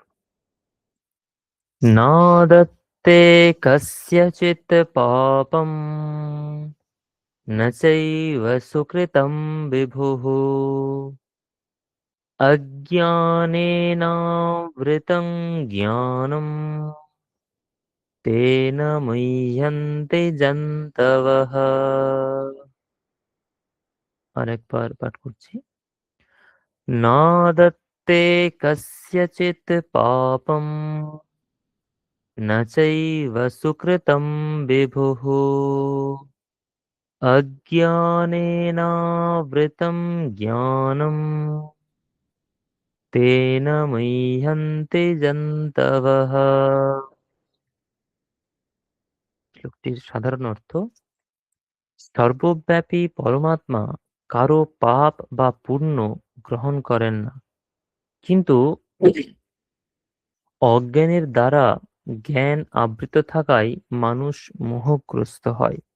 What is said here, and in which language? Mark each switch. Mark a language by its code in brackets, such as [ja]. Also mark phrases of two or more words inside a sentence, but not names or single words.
[sa] নাদত্তে কস্যচিৎ পাপম ন চৈব সুকৃতম বিভুঃ অজ্ঞানেনাবৃতং জ্ঞানম তেন মুহ্যন্তে জন্তবঃ। [bn] আরেকবার পাঠ করছি। [sa] নাদত্তে কস্যচিৎ পাপম न चैव सुकृतं विभुः अज्ञानेनावृतं ज्ञानं तेन मुह्यन्ते जन्तवः। [bn] শ্লোকটির সাধারণ অর্থ: সর্বব্যাপী পরমাত্মা কারো পাপ বা পুণ্য গ্রহণ করেন না, কিন্তু অজ্ঞানের দ্বারা জ্ঞান আবৃত থাকায় মানুষ মোহগ্রস্ত হয়।